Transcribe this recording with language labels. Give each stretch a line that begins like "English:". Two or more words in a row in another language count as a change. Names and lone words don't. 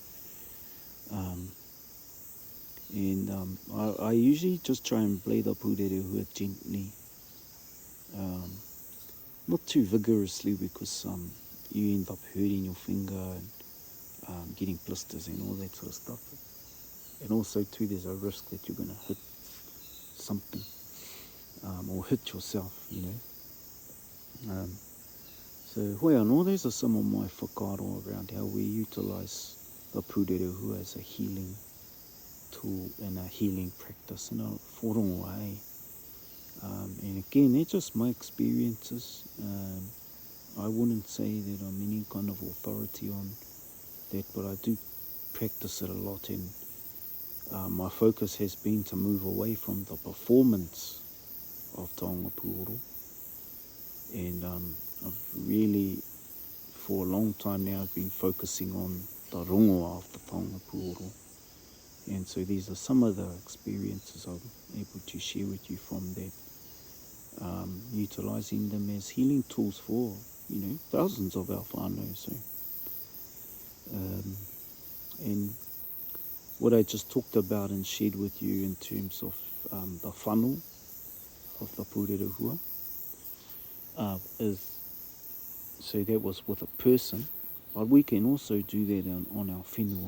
English: I usually just try and play the purerehua gently, not too vigorously, because you end up hurting your finger and getting blisters and all that sort of stuff. And also too, there's a risk that you're going to hit something, or hit yourself, you know.
Māori: So hoi anō,
English: those are some of my whakaaro around how we utilise the purerehua as a healing tool and a healing practice, and a whorongo, eh? And again, they're just my experiences. I wouldn't say that I'm any kind of authority on that, but I do practice it a lot, and my focus has been to move away from the performance of
Māori: taonga puoro.
English: And I've really, for a long time now, I've been focusing on the rongoa of the
Māori: taonga puoro.
English: And so these are some of the experiences I'm able to share with you from that, utilising them as healing tools for, thousands of our whānau. So, and what I just talked about and shared with you in terms of the funnel of the purerehua is, so that was with a person, but we can also do that on our whenua.